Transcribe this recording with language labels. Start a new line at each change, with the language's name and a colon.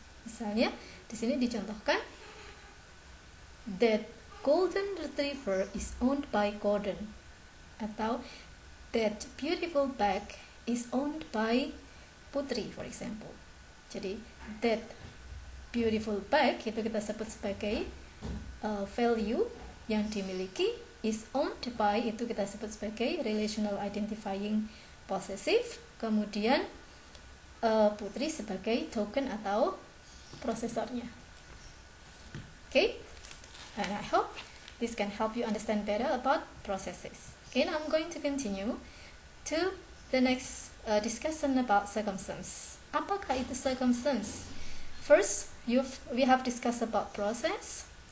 Indonesian: Misalnya di sini dicontohkan
English: that golden retriever is owned by Gordon atau that beautiful bag is owned by Putri for example.
Indonesian: Jadi
English: that beautiful bag
Indonesian: itu kita sebut sebagai value yang dimiliki, is owned by itu kita sebut sebagai
English: relational identifying possessive,
Indonesian: kemudian Putri sebagai token atau prosesornya.
English: Okay, and I hope this can help you understand better about processes. Okay, now I'm going to continue to the next discussion about circumstance.
Indonesian: Apakah itu circumstance?
English: First, we have discussed about process.